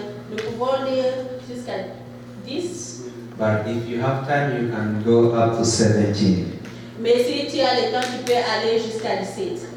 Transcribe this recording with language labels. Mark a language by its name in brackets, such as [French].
[French] Nous pouvons lire jusqu'à 10. [English] But if you have time, you can go up to 17. [French] Mais si tu as le temps, tu peux aller jusqu'à 17.